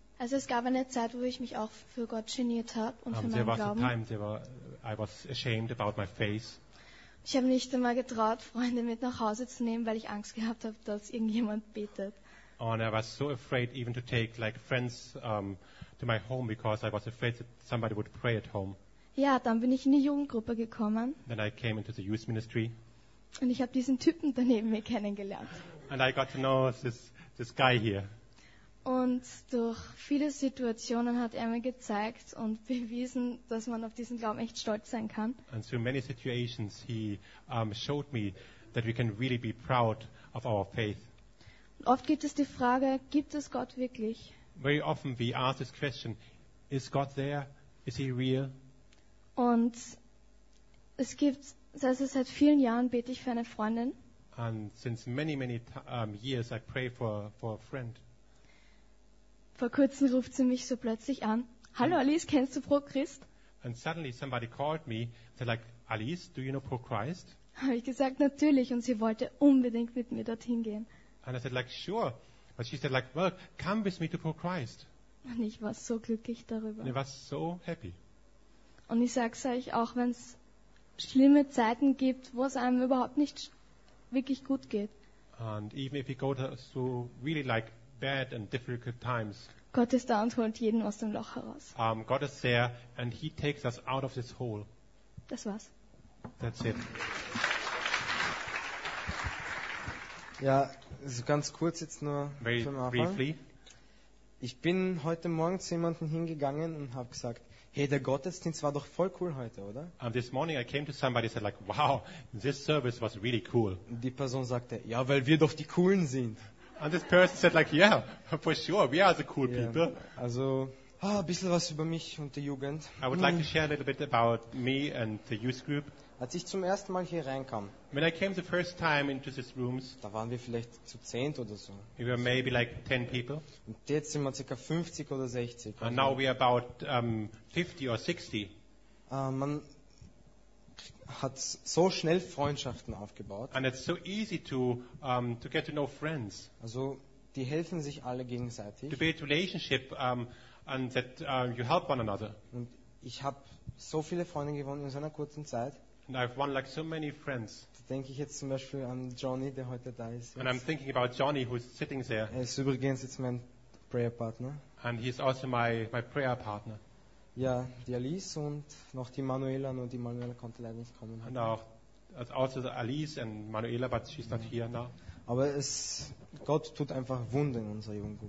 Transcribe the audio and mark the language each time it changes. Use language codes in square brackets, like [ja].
[de] Also es gab eine Zeit, wo ich mich auch für Gott geniert habe und für meinen Glauben. [en] I was ashamed about my face. [de] Ich habe nicht einmal getraut, Freunde mit nach Hause zu nehmen, weil ich Angst gehabt habe, dass irgendjemand betet. [en] And I was so afraid even to take like friends to my home because I was afraid that somebody would pray at home. [de] Ja, dann bin ich in die Jugendgruppe gekommen. [en] Then I came into the youth ministry. [de] Und ich habe diesen Typen daneben mir kennengelernt. [en] And I got to know this guy here. [de] Und durch viele Situationen hat er mir gezeigt und bewiesen, dass man auf diesen Glauben echt stolz sein kann. [en] And through many situations he showed me that we can really be proud of our faith. [de] Und oft gibt es die Frage, gibt es Gott wirklich? [en] Very often we ask this question, is God there? Is he real? [de] Und es gibt, also seit vielen Jahren bete ich für eine Freundin. [en] And since many, many years I pray for a friend. [de] Vor kurzem ruft sie mich so plötzlich an. Hallo Alice, kennst du Pro Christ? [en] And suddenly somebody called me and said like, Alice, do you know Pro Christ? [de] Habe ich gesagt, natürlich, und sie wollte unbedingt mit mir dorthin gehen. [en] And I said like, sure. But she said like, well, come with me to Pro Christ. [de] Und ich war so glücklich darüber. [en] I was so happy. [de] Und ich sage es euch, auch wenn es schlimme Zeiten gibt, wo es einem überhaupt nicht wirklich gut geht. [en] And even if you go to really like bad and difficult times. [de] Gott ist da und holt jeden aus dem Loch heraus. [en] God is there and he takes us out of this hole. [de] Das war's. [en] That's it. [de] Ja, also ganz kurz jetzt nur [en] very [de] zum Anfang. [en] Briefly. [de] Ich bin heute Morgen zu jemandem hingegangen und habe gesagt, hey, der Gottesdienst war doch voll cool heute, oder? [en] This morning I came to somebody and said like, wow, this service was really cool. [de] Und die Person sagte, ja, weil wir doch die Coolen sind. [en] And this person said like, yeah, for sure, we are the cool yeah. people. [de] Also, ein bisschen was über mich und die Jugend. [en] I would like to share a little bit about me and the youth group. [de] Als ich zum ersten Mal hier reinkam, [en] when I came the first time into these rooms, [de] da waren wir vielleicht zu 10 oder so. [en] We were maybe like 10 people. [de] Und jetzt sind wir ca. 50 oder 60. [en] And now we are about 50 or 60. [de] Man hat so schnell Freundschaften aufgebaut. [en] And it's so easy to get to know friends. [de] Also die helfen sich alle gegenseitig. [en] To build relationship and that you help one another. [de] Und ich habe so viele Freunde gewonnen in so einer kurzen Zeit. [en] And I've won like so many friends. [de] Denke ich jetzt zum Beispiel an Johnny, der heute da ist. [en] And I'm thinking about Johnny who's sitting there. [de] Er ist übrigens jetzt mein prayer partner. [en] And he's also my prayer partner. [de] Ja, die Alice und noch die Manuela, nur die Manuela konnte leider nicht kommen. [en] And auch also Alice and Manuela, but she's not here now. [de] Aber es Gott tut einfach Wunder in unserer Jugend.